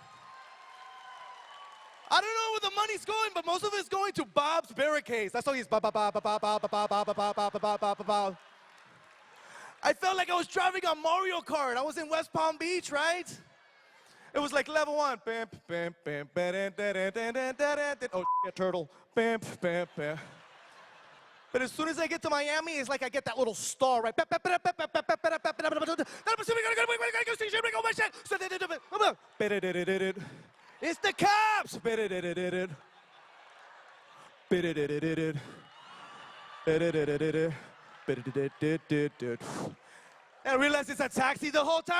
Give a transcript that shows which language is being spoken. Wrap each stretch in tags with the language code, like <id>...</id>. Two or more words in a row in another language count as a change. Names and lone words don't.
<en>I don't know where the money's going, but most of it's going to Bob's Barricades. That's all he's ba ba ba ba ba ba ba ba ba ba ba ba ba ba ba ba. I felt like I was driving on Mario Kart. I was in West Palm Beach, right? It was like level 1. Bam, bam, bam, bam, oh, turtle. Bam, bam, bam. But as soon as I get to Miami, it's like I get that little star, right? It's the cops! I realized it's a taxi the whole time.</en>